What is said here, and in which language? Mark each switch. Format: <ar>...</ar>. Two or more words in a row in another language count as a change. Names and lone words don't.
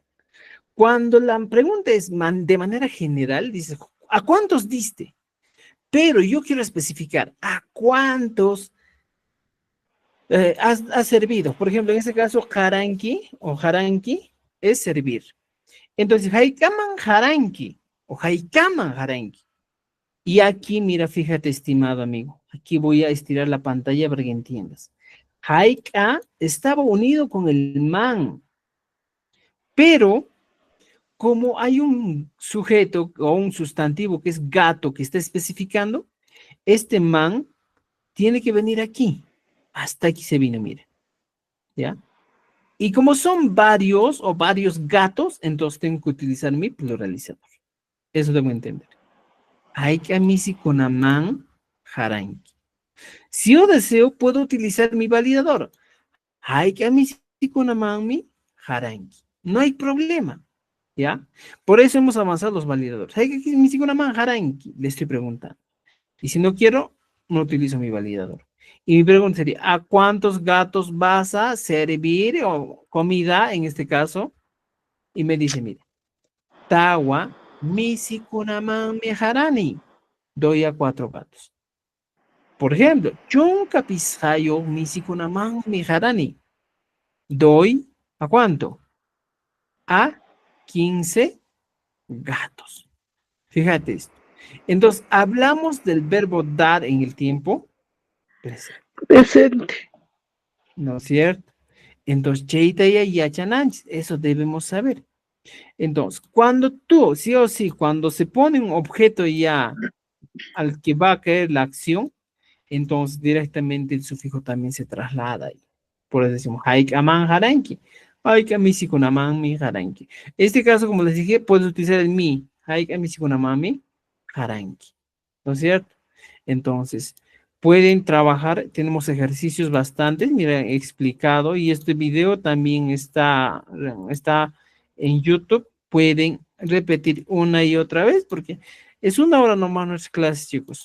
<es>Cuando la pregunta es de manera general, dice, ¿a cuántos diste? Pero yo quiero especificar, ¿a cuántos has servido? Por ejemplo, en este caso, haranki o haranki es servir. Entonces,</es> <qu>haikaman haranki o haikaman haranki.</qu> <es>Y aquí, mira, fíjate, estimado amigo, aquí voy a estirar la pantalla para que entiendas. Haika estaba unido con el man, pero como hay un sujeto o un sustantivo que es gato que está especificando, este man tiene que venir aquí. Hasta aquí se vino, mire. ¿Ya? Y como son varios o varios gatos, entonces tengo que utilizar mi pluralizador. Eso debo entender.</es> <qu>Haika misi konaman haranki.</qu> <es>Si yo deseo, puedo utilizar mi validador.</es> <qu>Haika misi konaman mi haranki.</qu> <es>No hay problema. ¿Ya? Por eso hemos avanzado los validadores.</es> <qu>Haika misi konaman haranki.</qu> <es>Le estoy preguntando. Y si no quiero, no utilizo mi validador. Y mi pregunta sería, ¿a cuántos gatos vas a servir o comida en este caso? Y me dice, mire,</es> <qu>Tawa misi kunaman meharani.</qu> <es>Doy a 4 gatos. Por ejemplo,</es> <qu>Chunka pisayo misi kunaman meharani.</qu> <es>Doy, ¿a cuánto? a 15 gatos. Fíjate esto. Entonces, hablamos del verbo dar en el tiempo presente. Presente. ¿No es cierto? Entonces, cheita y yachananchis, eso debemos saber. Entonces, cuando tú, sí o sí, cuando se pone un objeto ya al que va a caer la acción, entonces directamente el sufijo también se traslada ahí. Por eso decimos,</es> <qu>haik aman haranki, haik amisikunamán mi haranki.</qu> <es>Este caso, como les dije, puedes utilizar el mi,</es> <qu>haik amisikunamán mi haranki.</qu> <es>¿No es cierto? Entonces, pueden trabajar, tenemos ejercicios bastantes, mira, he explicado, y este video también está en YouTube, pueden repetir una y otra vez, porque es una hora nomás nuestras clases, chicos.</es>